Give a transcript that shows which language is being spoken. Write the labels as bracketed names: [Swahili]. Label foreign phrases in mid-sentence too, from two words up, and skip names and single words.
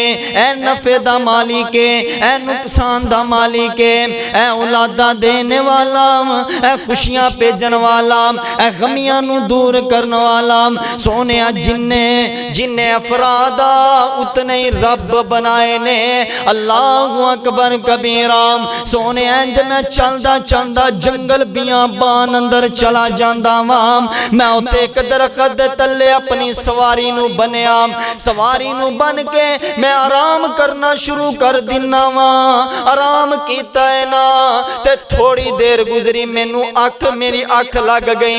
[Punjabi] ایہہ نفعے دا مالک ہے، ایہہ نقصان دا مالک ہے، ایہہ اولاداں دینے والا، ایہہ خوشیاں بھیجن والا، ایہہ غمیاں نوں دور کرن والا. سوہنے جنے جنے افراد اتنے ہی رب بنائے نے. [Arabic] الله أكبر كبيرا. [Punjabi] سوہنے انج میں چلدا چلدا جنگل بیابان اندر چلا جاندا واں، میں اتے اک درخت دے تلے اپنی سواری نوں بنھیا، سواری نوں بنھ کے میں آرام کرنا شروع کر دیناں واں. آرام کیتا ہے نا تے تھوڑی دیر گزری، مینوں اکھ میری اکھ لگ گئی.